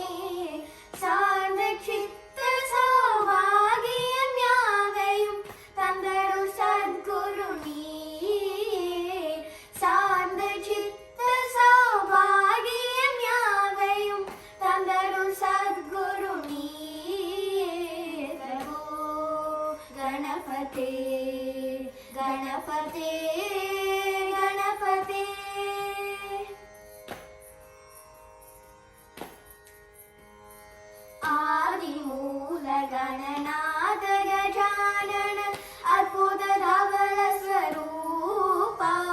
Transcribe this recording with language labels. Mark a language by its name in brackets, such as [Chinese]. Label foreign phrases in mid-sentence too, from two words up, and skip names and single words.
[Tamil] சார்ந்த சித்த சௌபாகியம் யாவையும் தந்தருள் சத்குரு நீயே. சார்ந்த சித்த சௌபாகியம் யாவையும் தந்தருள் சத்குரு நீயே. [Sanskrit] प्रभो गणपते गणपते गणपते आदिमूल गणनाथ गजानन अद्भुत धवल स्वरूपा.